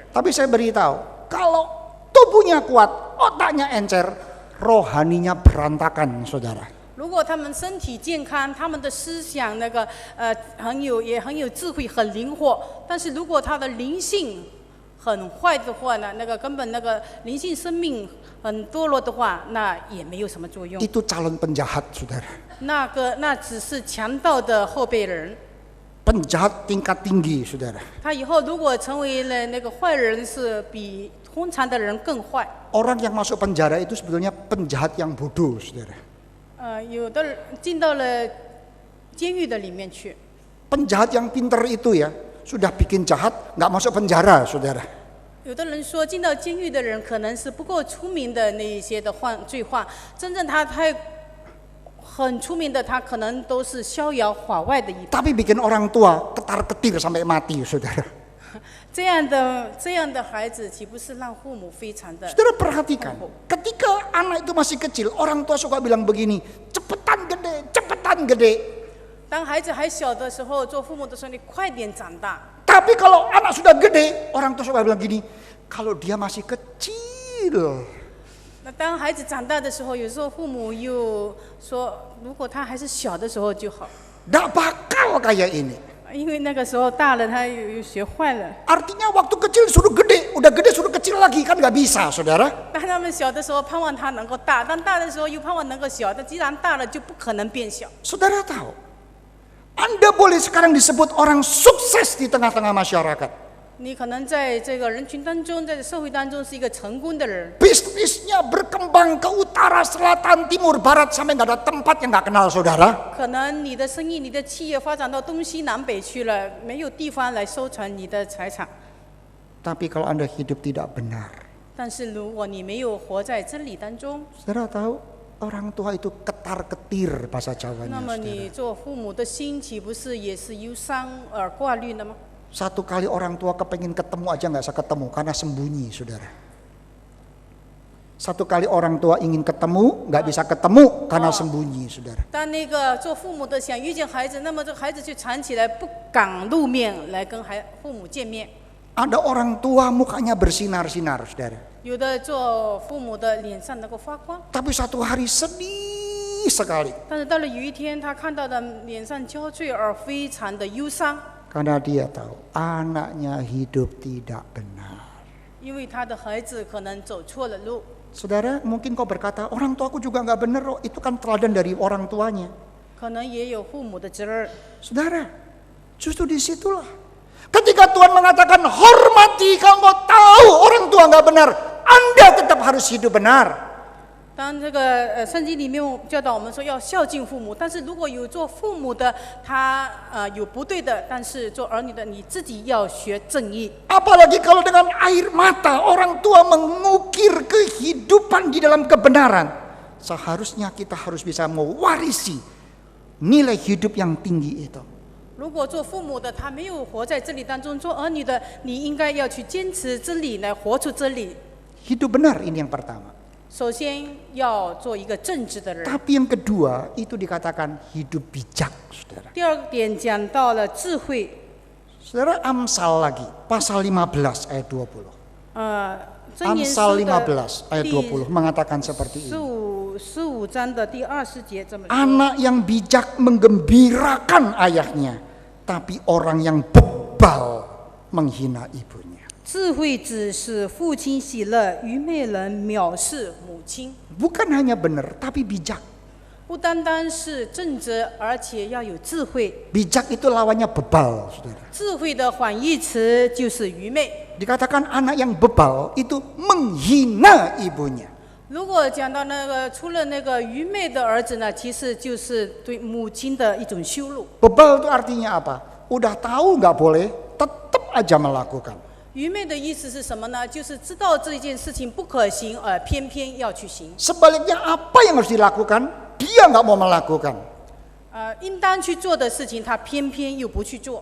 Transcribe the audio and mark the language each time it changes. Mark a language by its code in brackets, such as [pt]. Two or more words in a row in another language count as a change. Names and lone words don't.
[id] Tapi saya beritahu, kalau tubuhnya kuat, otaknya encer, rohaninya berantakan, saudara. [zh] 如果他们身体健康，他们的思想也很有智慧，很灵活，但是如果他的灵性很坏的话呢，根本灵性生命很堕落的话，那也没有什么作用。 [id] Itu calon penjahat, saudara. [zh] 那只是强盗的后辈人。 [id] Penjahat tingkat tinggi, saudara. [zh] 他以后如果成为了坏人，是比通常的人更坏。 [id] Orang yang masuk penjara itu sebetulnya penjahat yang bodoh, saudara. [zh] 有的人进到了监狱的里面去。 [id] Penjahat yang pinter itu ya, sudah bikin jahat, nggak masuk penjara, saudara. [zh] 有的人说，进到监狱的人可能是不够出名的那一些的罪犯，真正他很出名的，他可能都是逍遥法外的一。 [id] Tapi bikin orang tua ketar-ketir sampai mati, saudara. [zh] 这样的孩子，岂不是让父母非常的？ [id] Saudara perhatikan, ketika anak itu masih kecil, orang tua suka bilang begini, cepetan gede, cepetan gede. [zh] 当孩子还小的时候，做父母的时候，你快点长大。 [id] Tapi kalau anak sudah gede, orang tua suka bilang gini, kalau dia masih kecil. [zh] 那当孩子长大的时候，有时候父母又说，如果他还是小的时候就好， [id] Nggak bakal kayak ini. [zh] 因为那个时候大了，他又学坏了。 [id] Artinya waktu kecil suruh gede, udah gede suruh kecil lagi, kan nggak bisa, saudara. [zh] 当他们小的时候盼望他能够大，当大的时候又盼望能够小，但既然大了就不可能变小。 [id] Saudara tahu, Anda boleh sekarang disebut orang sukses di tengah-tengah masyarakat. [zh] 你可能在这个人群当中，在社会当中是一个成功的人， [id] Bisnisnya berkembang ke utara, selatan, timur, barat sampai nggak ada tempat yang nggak kenal, saudara. [zh] 可能你的生意、你的企业发展到东西南北去了，没有地方来收藏你的财产。 [id] Tapi kalau Anda hidup tidak benar, [zh] 但是如果你没有活在真理当中， [id] saudara tahu orang tua itu ketar-ketir bahasa [zh] 那 [id] Jawanya, [zh] 么你 [id] saudara. [zh] 做父母的心岂不是也是忧伤而挂虑的吗？ [id] Satu kali orang tua kepengen ketemu aja nggak bisa ketemu karena sembunyi, saudara. Satu kali orang tua ingin ketemu nggak bisa ketemu karena sembunyi, saudara. [zh] 当那个做父母的想遇见孩子，那么这个孩子就藏起来，不敢露面来跟父母见面。 [id] Ada orang tua mukanya bersinar-sinar, saudara. [zh] 有的做父母的脸上能够发光， [id] Tapi satu hari sedih sekali [zh] 但是到了有一天，他看到的脸上焦醉而非常的忧伤， [id] karena dia tahu anaknya hidup tidak benar. [zh] 因为他的孩子可能走错了路。 [id] Saudara, mungkin kau berkata, orang tuaku juga nggak benar, oh. Itu kan teladan dari orang tuanya. [zh] 可能也有父母的责任。 [id] Saudara, justru disitulah. Ketika Tuhan mengatakan, hormati, kamu tahu orang tua nggak benar, Anda tetap harus hidup benar. [zh] 当这个圣经里面教导我们说要孝敬父母，但是如果有做父母的他有不对的，但是做儿女的你自己要学正义。 [id] Apalagi kalau dengan air mata orang tua mengukir kehidupan di dalam kebenaran. Seharusnya kita harus bisa mewarisi nilai hidup yang tinggi itu. [zh] 如果做父母的他没有活在真理当中，做儿女的你应该要去坚持真理，来活出真理。 [id] Hidup benar ini yang pertama. [zh] 首先要做一个正直的人。 [id] Tapi yang kedua itu dikatakan hidup bijak, saudara. [zh] 第二点讲到了智慧， [id] Saudara, Amsal lagi, pasal 15 ayat 20. [zh] 箴言 [id] Amsal [zh] 书的 [id] 15 ayat 20 mengatakan seperti ini. [zh] 15 章的第20节这么说。 [id] Anak yang bijak menggembirakan ayahnya, tapi orang yang bebal menghina ibunya. [zh] 智慧子使父亲喜乐，愚昧人藐视母亲。 [id] Bukan hanya benar, tapi bijak. [zh] 不单单是正直，而且要有智慧。 [id] Bijak itu lawannya bebal, saudara. [zh] 智慧的反义词就是愚昧。 [id] Dikatakan anak yang bebal itu menghina ibunya. [zh] 如果讲到那个除了那个愚昧的儿子呢，其实就是对母亲的一种羞辱。 [id] Bebal itu artinya apa? Udah tahu nggak boleh, tetap aja melakukan. [zh] 愚昧的意思是什么呢？就是知道这件事情不可行，而偏偏要去行。 [id] Sebaliknya apa yang harus dilakukan, dia nggak mau melakukan. [zh] 应当去做的事情，他偏偏又不去做。